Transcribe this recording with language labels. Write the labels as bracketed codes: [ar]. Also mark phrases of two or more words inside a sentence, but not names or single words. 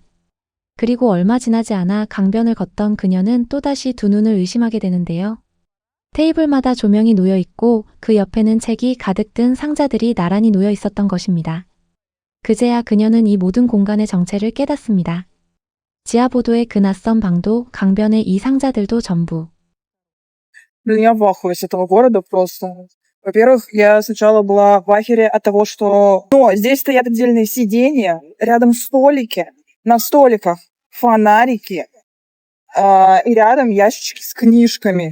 [ko] 그리고 얼마 지나지 않아 강변을 걷던 그녀는 또다시 두 눈을 의심하게 되는데요. 테이블마다 조명이 놓여 있고 그 옆에는 책이 가득 든 상자들이 나란히 놓여 있었던 것입니다. 그제야 그녀는 이 모든 공간의 정체를 깨닫습니다. 지하보도의 그 낯선 방도, 강변의 이 상자들도 전부. [ru] Блин, я в ахуе с этого города просто. Во-первых, я сначала была в ахере от того, что здесь стоят отдельные сиденья, рядом столики, на столиках фонарики, и рядом ящички с книжками.